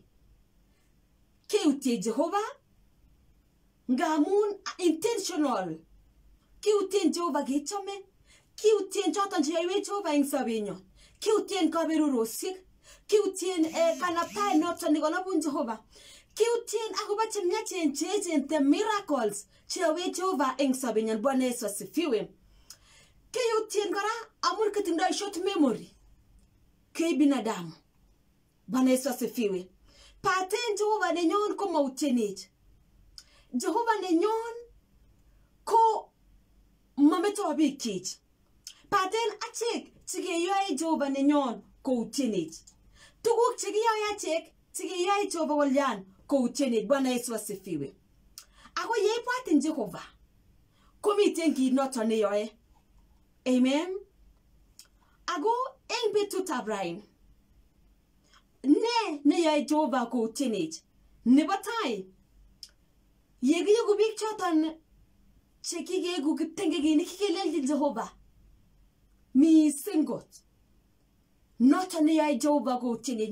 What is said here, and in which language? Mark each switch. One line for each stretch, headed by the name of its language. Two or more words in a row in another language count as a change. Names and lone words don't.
Kalenjin: Keutie Jehova ngamun intentional. Kiutien Jehova kechome. Kiutien choton cheyoiwech Jehova eng sobenyo. Kiutien kaberurosiek. Kiutien kanaptaet noton nekonobun Jehova. Kiutien akobo chemyachen cheechen
English: the miracles
Kalenjin: cheyoiwech Jehova eng sobenyo.
Swahili: Bwana Yesu asifiwe.
Kalenjin: Kiutien kora amun kitindoi
English: short memory.
Swahili: Kei binadamu. Bwana Yesu asifiwe.
Kalenjin: Paten Jehova nenyon ko mautienech. Jehova nenyon ko mameto bikyik. Paten achek chikeyoe Jehova nenyon koutienech. Tuguk chekiyoe achek chikeyoe Jehova kolyan koutienech.
Swahili: Bwana Yesu asifiwe.
Kalenjin: Ako yeibwatin Jehova komiten kit noton neyoe. Amen. Ako eng betutab rain ne yoe Jehova koutienech. Nebo tai yekiyoku biik choton chekikeku kiptengekinik kikelelchi Jehova mising kot noton neyoe Jehova koutienech.